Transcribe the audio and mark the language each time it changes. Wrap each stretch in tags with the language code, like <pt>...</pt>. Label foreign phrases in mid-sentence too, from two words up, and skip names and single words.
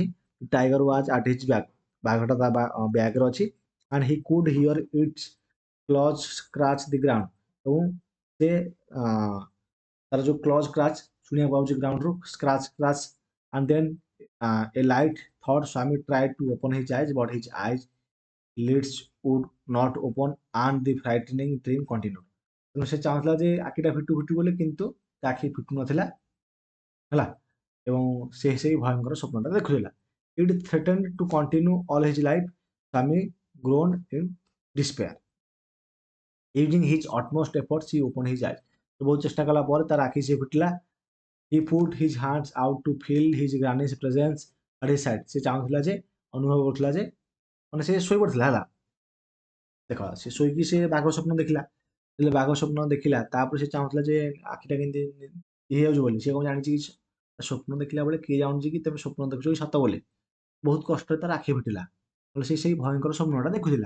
<en>Tiger was at his back.</en> <or>ବାଘଟା ତା ବ୍ୟାଗରେ ଅଛି।</or> <en>And he could hear its claws scratch the ground.</en> <or>ଏବଂ ସେ ତାର ଯୋଉ</or> <en>claws scratch</en> <or>ଶୁଣିବାକୁ ପାଉଛି ଗ୍ରାଉଣ୍ଡରୁ</or> <en>scratch scratch. And then a light thought Swami tried to open his eyes but his eyes lids would not open and the frightening dream continued.</en> <or>ତେଣୁ ସେ ଚାହୁଁଥିଲା ଯେ ଆଖିଟା ଫିଟୁ ଫିଟୁ ବୋଲି କିନ୍ତୁ ତା ଆଖି ଫିଟୁ ନଥିଲା ହେଲା ଏବଂ ସେ ସେଇ ଭୟଙ୍କର ସ୍ୱପ୍ନଟା ଦେଖୁଥିଲା।</or> <en>ଇଟ୍ threatened to continue all his life. ସ୍ୱାମୀ groaned in despair. Using his utmost efforts he opened his eyes.</en> <or>ତ ବହୁତ ଚେଷ୍ଟା କଲା ପରେ ତାର ଆଖି ସେ ଫିଟିଲା।</or> <en>He put his hands out to feel his granny's presence at his side.</en> <or>ସେ ଚାହୁଁଥିଲା ଯେ ଅନୁଭବ କରୁଥିଲା ଯେ ମାନେ ସେ ଶୋଇପଡ଼ିଥିଲା ହେଲା। ଦେଖ ସେ ଶୋଇକି ସେ ବାଘ ସ୍ୱପ୍ନ ଦେଖିଲା। ଯେତେବେଳେ ବାଘ ସ୍ୱପ୍ନ ଦେଖିଲା ତାପରେ ସେ ଚାହୁଁଥିଲା ଯେ ଆଖିଟା କେମିତି ଇଏ ହେଇଯାଉଛି ବୋଲି। ସେ କଣ ଜାଣିଛି କି ସ୍ୱପ୍ନ ଦେଖିଲା ବେଳେ କିଏ ଜାଣୁଛି କି ତମେ ସ୍ୱପ୍ନ ଦେଖୁଛ କି ସତ ବୋଲି। ବହୁତ କଷ୍ଟରେ ତାର ଆଖି ଫିଟିଲା। ହେଲେ ସେ ସେଇ ଭୟଙ୍କର ସ୍ୱପ୍ନଟା ଦେଖୁଥିଲା।</or>